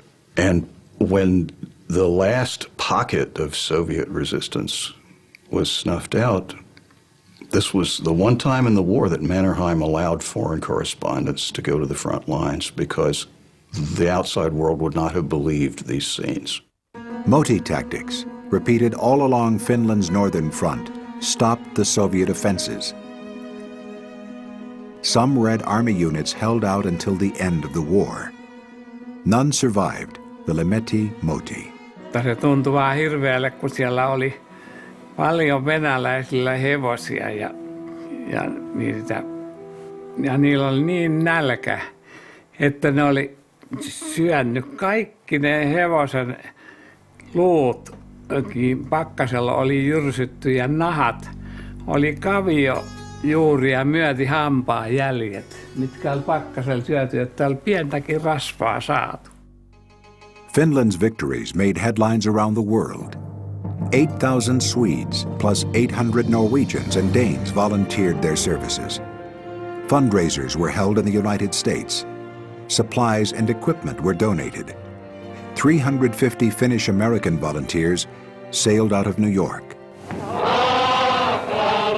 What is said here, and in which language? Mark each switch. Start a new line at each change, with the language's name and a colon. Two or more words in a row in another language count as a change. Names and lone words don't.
English: And when the last pocket of Soviet resistance was snuffed out, this was the one time in the war that Mannerheim allowed foreign correspondents to go to the front lines because the outside world would not have believed these scenes. Moti tactics, repeated all along Finland's northern front, stopped the Soviet offenses. Some Red Army units held out until the end of the war. None survived the Lemeti Moti.
Finnish: Se tuntui vaan hirveälle, kun siellä oli paljon venäläisillä hevosia ja niillä oli niin nälkä, että ne oli syönyt kaikki ne hevosen luut. Pakkasella oli jyrsytty ja nahat oli kavio juuri ja myöti hampaan jäljet, mitkä oli pakkasella syöty, että oli pientäkin rasvaa saatu.
English: Finland's victories made headlines around the world. 8,000 Swedes plus 800 Norwegians and Danes volunteered their services. Fundraisers were held in the United States. Supplies and equipment were donated. 350 Finnish-American volunteers sailed out of New York.